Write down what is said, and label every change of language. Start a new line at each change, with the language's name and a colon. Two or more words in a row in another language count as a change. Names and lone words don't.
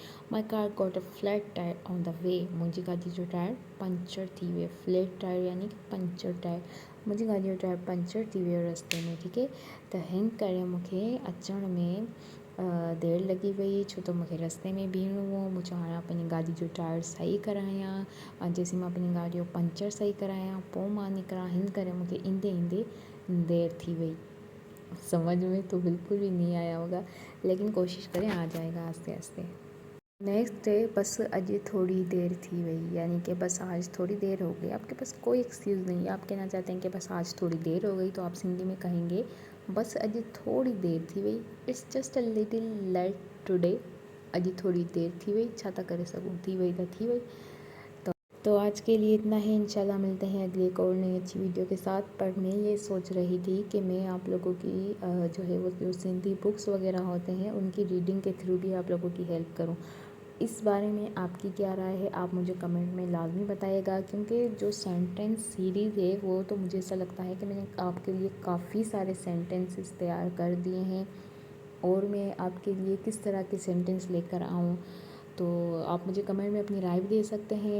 English: My car got a flat tyre on the way,
Sindhi: मुंहिंजी गाड़ी जो टायर पंचर थी वियो।
English: flat tyre
Sindhi: यानी कि पंचर टायर, मुंहिंजी गाड़ी जो टायर पंचर थी वियो रास्ते में,
Hindi: ठीक है।
Sindhi: त हिन करे मूंखे अचण में देर लॻी वई, छो त मूंखे रस्ते में बीहणो हो। मूं चयो हाणे पंहिंजी गाॾी जो टायर सही करायां, ऐं जेसीं मां पंहिंजी गाॾी जो पंचर सही करायां पोइ मां निकिरां, हिन करे मूंखे ईंदे ईंदे देर थी वई।
Hindi: समझ में तो बिल्कुल भी नहीं आया होगा, लेकिन कोशिश करें, आ जाएगा आस्ते आस्ते। नेक्स्ट है,
Sindhi: बस अॼु थोड़ी देर थी वई,
Hindi: यानी कि बस आज थोड़ी देर हो गई। आपके पास कोई एक्सक्यूज़ नहीं है, आप कहना चाहते हैं कि बस आज थोड़ी देर हो गई, तो आप सिंधी में कहेंगे
Sindhi: बस अॼु थोड़ी देर थी वई।
English: It's just a little late today,
Sindhi: अॼु थोड़ी देर थी वई, छा था करे सघूं, थी वई तो थी वई।
Hindi: तो आज के लिए इतना ही, इंशाल्लाह मिलते हैं अगली एक और नई अच्छी वीडियो के साथ। पर मैं ये सोच रही थी कि मैं आप लोगों की जो है वो जो सिंधी बुक्स वगैरह होते हैं उनकी रीडिंग के थ्रू भी आप लोगों की हेल्प करूं। इस बारे में आपकी क्या राय है, आप मुझे कमेंट में लाजमी बताइएगा, क्योंकि जो
English: sentence series
Hindi: है वो तो मुझे ऐसा लगता है कि मैंने आपके लिए काफ़ी सारे सेंटेंसेस तैयार कर दिए हैं, और मैं आपके लिए किस तरह के सेंटेंस लेकर आऊँ, तो आप मुझे कमेंट में अपनी राय भी दे सकते हैं।